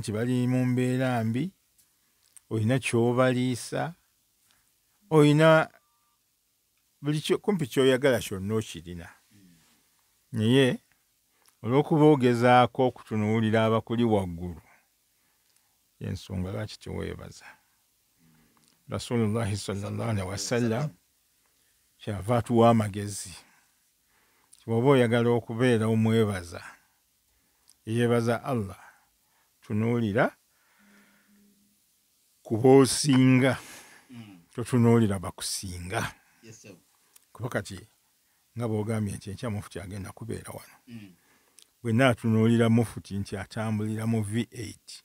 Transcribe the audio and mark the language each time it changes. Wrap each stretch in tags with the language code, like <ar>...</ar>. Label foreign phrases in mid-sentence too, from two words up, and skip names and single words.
<lg>nti bali mu mbeera mbi olina ky'obaliisa olina buli kumpi ky'oyagala kyonna okirina naye olw'okuba ogezaako okutunuulira abakuli waggulu y'ensonga lwaki teweebaza</lg> <ar>رسول الله صلى الله عليه وسلم</ar> <lg>kyava atuwa amagezi bw'oba oyagala okubeera omwebaza yeebaza Allah tunuulira ku b'osinga totunuulira bakusinga kuba kati nga bw'ogambye nti enkya mufuti agenda kubeera wano bwe naatunuulira mufuti nti atambulira mu V8</lg>